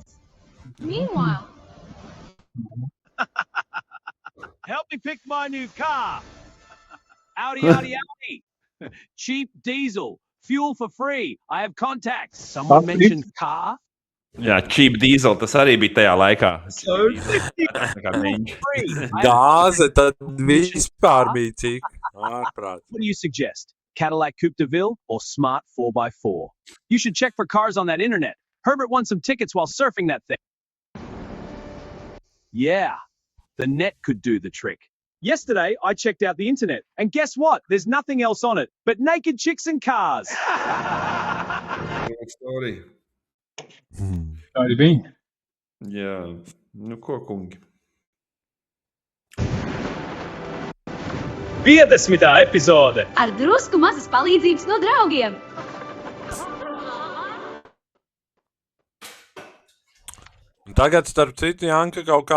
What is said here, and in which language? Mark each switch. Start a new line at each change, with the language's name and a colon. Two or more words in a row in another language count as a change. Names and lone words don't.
English: Meanwhile. Help me pick my new car. Audi, Audi, Audi. Cheap diesel. Fuel for free. I have contacts. Someone mentioned car. Jā, cheap diesel,
Latvian: tas arī bija tajā laikā. Gāze tad vispār bija cik ārprāt.
English: What do you suggest? Cadillac Coupe de Ville or smart 4x4? You should check for cars on that internet. Herbert won some tickets while surfing that thing. Yeah, the net could do the trick. Yesterday, I checked out the internet, and guess what? There's nothing else on it but naked chicks and cars. Story.
Latvian: Tā arī bija. Jā, nu ko, kungi? 50. epizode. Ar drusku mazas palīdzības no draugiem. Un tagad, starp citu, Janka kaut kā...